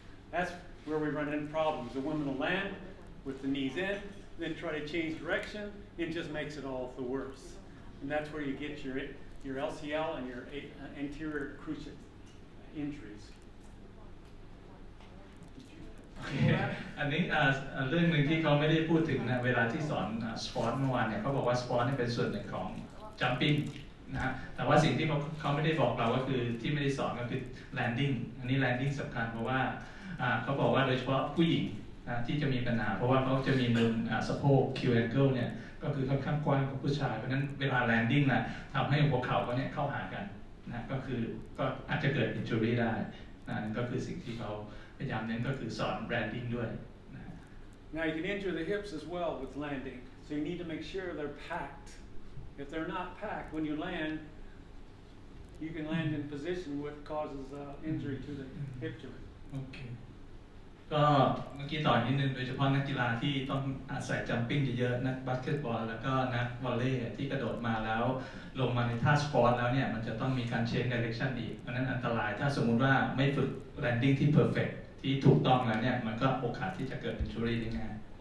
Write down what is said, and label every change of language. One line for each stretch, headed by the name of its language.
English: That's where we run into problems. The woman will land with the knees in, then try to change direction, it just makes it all the worse. And that's where you get your LCL and your anterior cruciate injuries.
Thai: โอเคอันนี้เรื่องหนึ่งที่เขาไม่ได้พูดถึงนะเวลาที่สอนสปอร์ตเมื่อวานเนี่ยเขาบอกว่าสปอร์ตนี่เป็นส่วนหนึ่งของจัมปิ้งนะฮะแต่ว่าสิ่งที่เขาไม่ได้บอกเราก็คือที่ไม่ได้สอนก็คือแลนดิ้งอันนี้แลนดิ้งสำคัญเพราะว่า เขาบอกว่าโดยเฉพาะผู้หญิงนะที่จะมีปัญหาเพราะว่าเขาจะมีมุมสะโพกคิวแองเกิลเนี่ยก็คือค่อนข้างกว้างกว่าผู้ชายเพราะฉะนั้นเวลาแลนดิ้งนะทำให้หัวเข่าเขาเนี่ยเข้าหากันนะก็อาจจะเกิดอินจูรี่ได้นะนั่นก็คือสิ่งที่เขาพยายามเน้นก็คือสอนแลนดิ้งด้วยนะ
English: Now you can injure the hips as well with landing, so you need to make sure they're packed. If they're not packed when you land, you can land in position what causes injury to the hip joint.
Thai: โอเคก็เมื่อกี้ต่อนิดนึงโดยเฉพาะนักกีฬาที่ต้องอาศัยจัมปิ้งเยอะๆนักบาสเกตบอลแล้วก็นักวอลเลย์ที่กระโดดมาแล้วลงมาในท่าสปอร์ตแล้วเนี่ยมันจะต้องมีการเชนไดเรคชันอีกเพราะนั้นอันตรายถ้าสมมุติว่าไม่ฝึกแลนดิ้งที่เพอร์เฟกต์ที่ถูกต้องแล้วเนี่ยมันก็โอกาสที่จะเกิดอินจูรี่ได้ง่าย